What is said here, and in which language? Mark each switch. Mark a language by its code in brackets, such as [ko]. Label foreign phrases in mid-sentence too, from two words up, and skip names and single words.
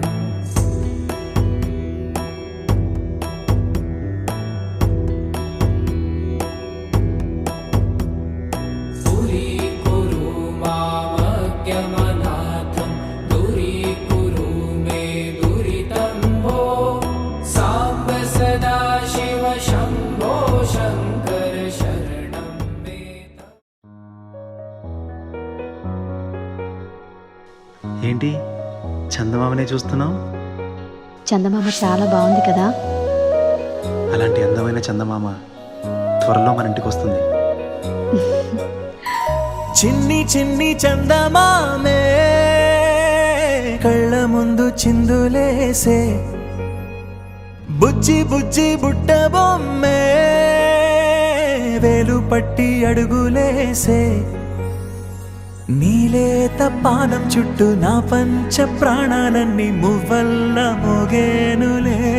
[sa] दूरीकुरु मामज्ञमनाथं दूरीकुरु मे दुरितं भो साम्ब सदा शिव शम्भो शङ्कर शरणं मे [te] ఏంటి చందమామనే చూస్తున్నావు? చందమామ చాలా బాగుంది కదా. అలాంటి అందమైన చందమామ త్వరలో మన ఇంటికి వస్తుంది. చిన్ని చిన్ని చందమామే కళ్ళ ముందు చిందులేసే బుజ్జి బుజ్జి బుట్ట బొమ్మే వేలు పట్టి అడుగులేసే నీలేత పానం చుట్టూ నా పంచ ప్రాణాలన్నీ మువ్వల్ల మోగేనులే.